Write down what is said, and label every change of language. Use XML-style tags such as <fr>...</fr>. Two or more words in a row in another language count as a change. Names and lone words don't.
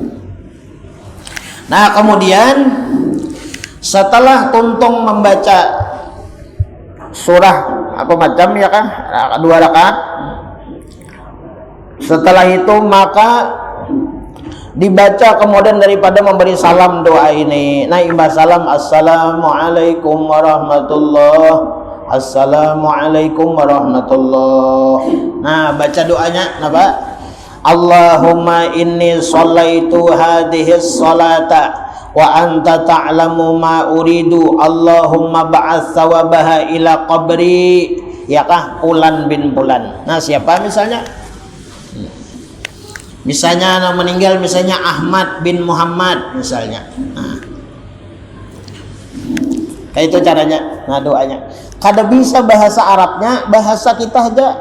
<bjn>Nah kemudian setelah tuntung membaca surah apa macam ya kan 2 rakaat, setelah itu maka dibaca kemudian daripada memberi salam doa ini. Nah imbas salam</bjn> <ar>السلام عليكم ورحمة الله, السلام عليكم ورحمة الله.</ar> <bjn>Nah baca doanya apa?</bjn> <ar>اللهم إني صليت هذه الصلاة وأنت تعلم ما أريد، اللهم ابعث ثوابها إلى قبر,</ar> <bjn>ya kah Fulan bin Fulan. Nah siapa misalnya? Misalnya anak meninggal, misalnya Ahmad bin Muhammad misalnya. Nah, kayak itu caranya. Nah, doanya. Kada bisa bahasa Arabnya, bahasa kita aja.</bjn>